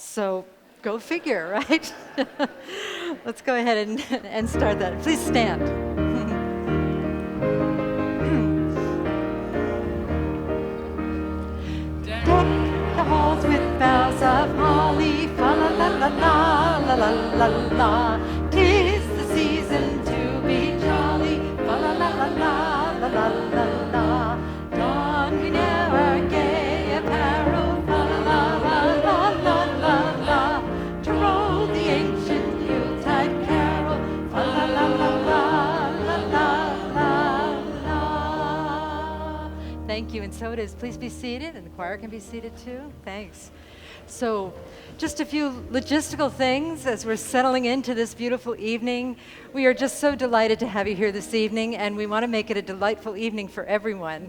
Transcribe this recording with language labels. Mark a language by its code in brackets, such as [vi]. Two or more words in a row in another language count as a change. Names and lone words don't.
[en] So go figure, right? Let's go ahead and start that. Please stand. Deck the halls with boughs of holly, fa la la la la la la la la. 'Tis the season to be jolly, fa la la la la la la la la. Don we now our gay apparel, fa la la la la la la. To roll the ancient Yuletide carol, fa la la la la la la la. Thank you, and so it is. Please be seated, and the choir can be seated too. Thanks. So, just a few logistical things as we're settling into this beautiful evening. We are just so delighted to have you here this evening, and we want to make it a delightful evening for everyone.